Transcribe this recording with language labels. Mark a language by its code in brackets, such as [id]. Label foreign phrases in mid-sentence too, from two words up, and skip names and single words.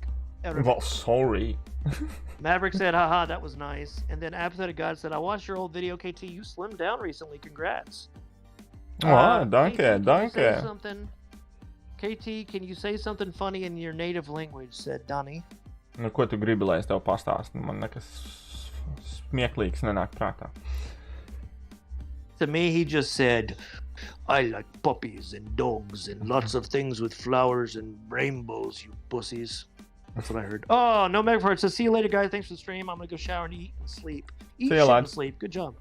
[en] Well, sorry. Maverick said, haha, that was nice. And then Apathetic God said, I watched your old video, KT. You slimmed down recently. Congrats. Oh, danke. Say something. KT, can you say something funny in your native language? Said Donnie. [lv] Nu, ko tu gribi, lai es tev pastāstu? Man nekas smieklīgs nenāk prātā. [en] To me, he just said, I like puppies and dogs and lots of things with flowers and rainbows, you pussies. That's what I heard. Oh, no Megafart says, see you later, guys. Thanks for the stream. I'm going to go shower and eat and sleep. Eat, shit, and sleep. Good job.